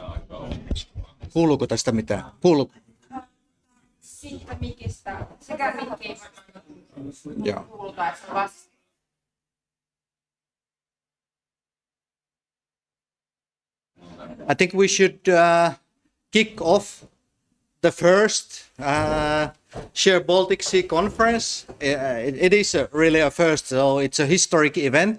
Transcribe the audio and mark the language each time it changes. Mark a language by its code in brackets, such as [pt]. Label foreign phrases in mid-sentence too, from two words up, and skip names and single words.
[fi] Kuuluuko tästä mitään? Kuuluuko? Siitä mikistä. Sekä mikki ei Joo. kuuluta, että se on vasta. [en] I think we should kick off the first Share Baltic Sea conference. It is really a first, so it's a historic event.